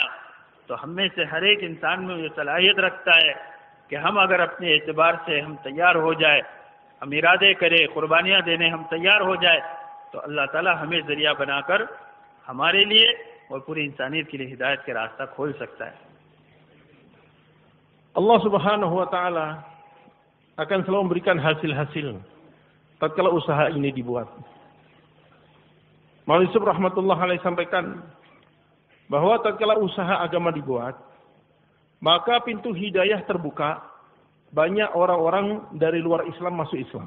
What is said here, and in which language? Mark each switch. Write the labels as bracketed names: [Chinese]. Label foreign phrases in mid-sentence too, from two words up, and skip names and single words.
[Hindi] तो हम में से हर एक इंसान में ये सलाहियत रखता है कि हम अगर अपने एतबार से हम तैयार हो जाए, हम इरादे करें, कुर्बानियाँ देने हम तैयार हो जाए, तो अल्लाह ताला हमें ज़रिया बनाकर हमारे लिए और पूरी इंसानियत के लिए हिदायत के रास्ता खोल सकता है। [Arabic] الله سبحانه وتعالى [Indonesian] akan selalu memberikan hasil-hasil tatkala usaha ini dibuat. Maulana Yusuf [Arabic] رحمة الله عليه [Indonesian] sampaikan bahwa tatkala usaha agama dibuat, maka pintu hidayah terbuka, banyak orang-orang dari luar Islam masuk Islam.